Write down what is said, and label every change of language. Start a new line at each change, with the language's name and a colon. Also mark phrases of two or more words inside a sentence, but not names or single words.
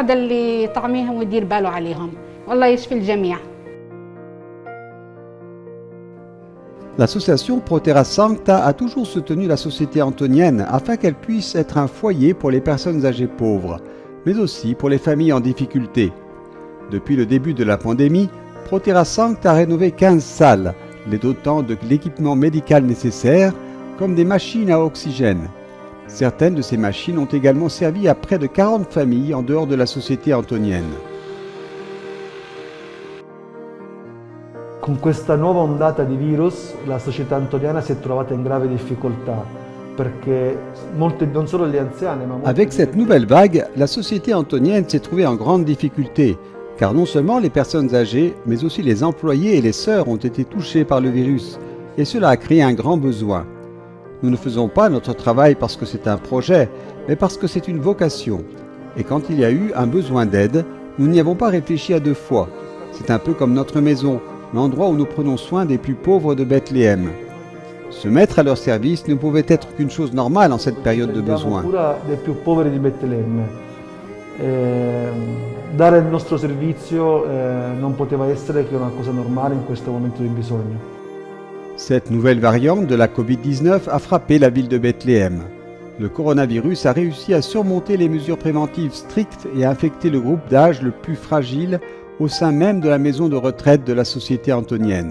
French: L'association Proterra Sancta a toujours soutenu la société antonienne afin qu'elle puisse être un foyer pour les personnes âgées pauvres, mais aussi pour les familles en difficulté. Depuis le début de la pandémie, Proterra Sancta a rénové 15 salles, les dotant de l'équipement médical nécessaire, comme des machines à oxygène. Certaines de ces machines ont également servi à près de 40 familles en dehors de la société antonienne.
Italian: Con questa nuova ondata di virus la società antoniana si è trovata in grave difficoltà perché non solo gli anziani ma
French: Avec cette nouvelle vague, la société antonienne s'est trouvée en grande difficulté car non seulement les personnes âgées mais aussi les employés et les sœurs ont été touchés par le virus et cela a créé un grand besoin. Nous ne faisons pas notre travail parce que c'est un projet, mais parce que c'est une vocation. Et quand il y a eu un besoin d'aide, nous n'y avons pas réfléchi à 2 fois. C'est un peu comme notre maison, l'endroit où nous prenons soin des plus pauvres de Bethléem. Se mettre à leur service ne pouvait être qu'une chose normale en cette période de besoin.
Italian: Dare il nostro servizio non poteva essere che una cosa normale in questo momento di bisogno.
French: Cette nouvelle variante de la Covid-19 a frappé la ville de Bethléem. Le coronavirus a réussi à surmonter les mesures préventives strictes et a infecté le groupe d'âge le plus fragile au sein même de la maison de retraite de la société antonienne.